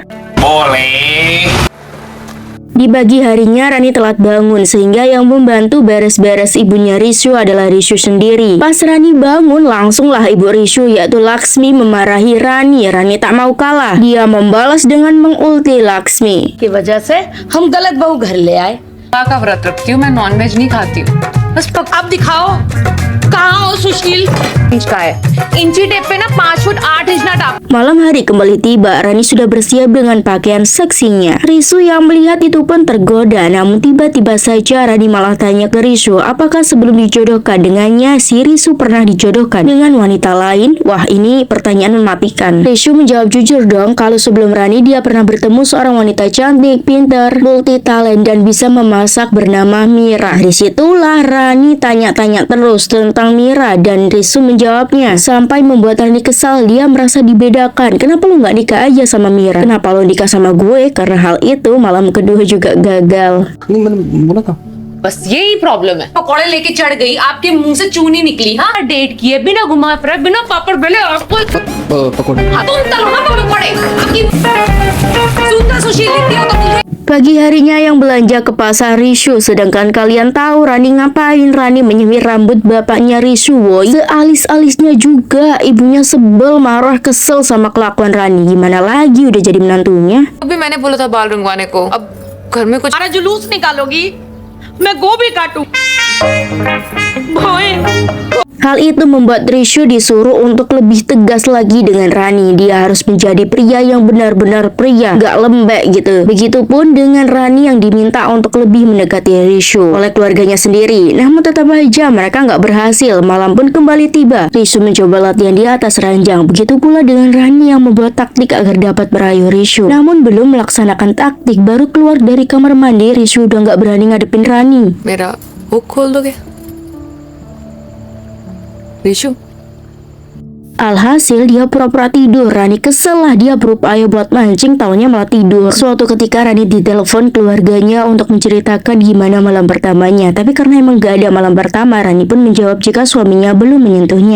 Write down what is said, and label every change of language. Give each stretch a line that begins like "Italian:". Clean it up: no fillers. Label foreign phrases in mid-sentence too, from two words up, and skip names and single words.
Indonesian: Boleh. Di pagi harinya Rani telat bangun sehingga yang membantu beres-beres ibunya Rishu adalah Rishu sendiri. Pas Rani bangun langsunglah ibu Rishu yaitu Laksmi memarahi Rani. Rani tak mau kalah. Dia membalas dengan mengulti Laksmi.
Hindi: की वजह से हम गलत बहू घर ले आए। का व्रत रखती हूँ, मैं नॉनवेज नहीं खाती हूँ। बस अब दिखाओ कहाँ हो सुशील। इंच का है, इंची टेप पे ना 5 फुट 8 इंच ना टाप।
Indonesian: Malam hari kembali tiba, Rani sudah bersiap dengan pakaian seksinya. Rishu yang melihat itu pun tergoda, namun tiba-tiba saja Rani malah tanya ke Rishu, apakah sebelum dijodohkan dengannya, si Rishu pernah dijodohkan dengan wanita lain? Wah, ini pertanyaan mematikan. Rishu menjawab jujur dong, kalau sebelum Rani dia pernah bertemu seorang wanita cantik, pintar,
English: multi talent,
Indonesian: dan bisa memasak bernama Mira. Dari situlah Rani tanya-tanya terus tentang Mira, dan Rishu menjawabnya, sampai membuat Rani kesal. Dia merasa dibedakan. Kenapa lu gak nikah aja sama Mira? Kenapa lu nikah sama gue? Karena hal itu malam kedua juga gagal.
Hindi: नहीं मैंने बोला था बस यही प्रॉब्लम है। पकौड़े लेके चढ़ गई, आपके मुंह से चूनी निकली। हाँ, डेट किए बिना घुमा फिरा, बिना पापड़ बेले आपको पकौड़े। हाँ, तुम तलो ना पकौड़े। आपकी सूत्र सुशील इतनी हो तो मुझे
Indonesian: Pagi harinya yang belanja ke pasar Rishu, sedangkan kalian tahu Rani ngapain? Rani menyemir rambut bapaknya Rishu, woy. Sealis-alisnya juga, ibunya sebel, marah, kesel sama kelakuan Rani. Gimana lagi, udah jadi menantunya.
Hindi: अभी मैंने बोला था बाल रंगवाने को, अब घर में कुछ हमारा जुलूस निकालोगी, मैं गोभी काटूं। भोए
Indonesian: Hal itu membuat Rishu disuruh untuk lebih tegas lagi dengan Rani. Dia harus menjadi pria yang benar-benar pria, gak lembek gitu. Begitupun dengan Rani yang diminta untuk lebih mendekati Rishu oleh keluarganya sendiri. Namun tetap aja mereka gak berhasil. Malam pun kembali tiba. Rishu mencoba latihan di atas ranjang. Begitu pula dengan Rani yang membuat taktik agar dapat merayu Rishu. Namun belum melaksanakan taktik, baru keluar dari kamar mandi, Rishu udah gak berani ngadepin Rani.
Hindi: मेरा वो खोल दोगे ऋषु?
Indonesian: Alhasil dia pura-pura tidur. Rani kesel lah, dia berupaya buat mancing, taunya malah tidur. Suatu ketika Rani ditelepon keluarganya untuk menceritakan gimana malam pertamanya. Tapi karena emang gak ada malam pertama, Rani pun menjawab jika suaminya belum menyentuhnya.